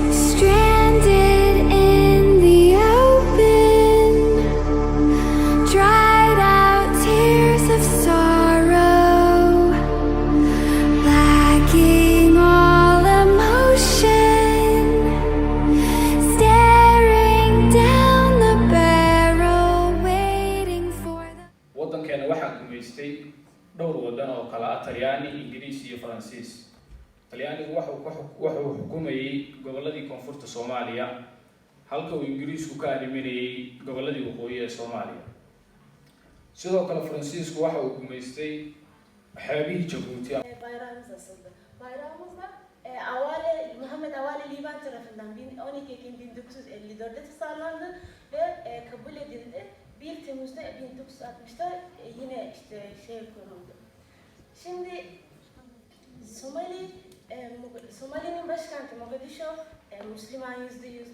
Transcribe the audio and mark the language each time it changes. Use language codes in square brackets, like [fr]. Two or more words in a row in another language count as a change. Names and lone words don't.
[en] Stranded in the open, dried out tears of sorrow, lacking all emotion, staring down the barrel, waiting for the [so] Waddankeena waxaa gumaystay dhowr waddan oo kala ah Talyaani, Ingiriis iyo Faransiis. Talyaanigu wuxuu ku xuk-, wuxuu xukumayay gobolladii koonfurta Soomaaliya, halka uu Ingiriisku ka arriminayay gobolladii waqooyi ee Soomaaliya. Sidoo kale, Faransiisku waxa uu gumaystay xeebihii Jabuuti. [tr] E, bayrağımız asıldı. Bayrağımız da, e, Avale, Muhammed Avale Livan tarafından bin-, on iki Ekim bin dokuz yüz elli dörtte tasarlandı ve, e, kabul edildi. Bir Temmuz'da bin dokuz yüz altmışta, e, yine işte şey konuldu. Şimdi Somali, e, Mog-, Somali'nin başkenti Mogadishu, e, Müslüman yüzde yüz.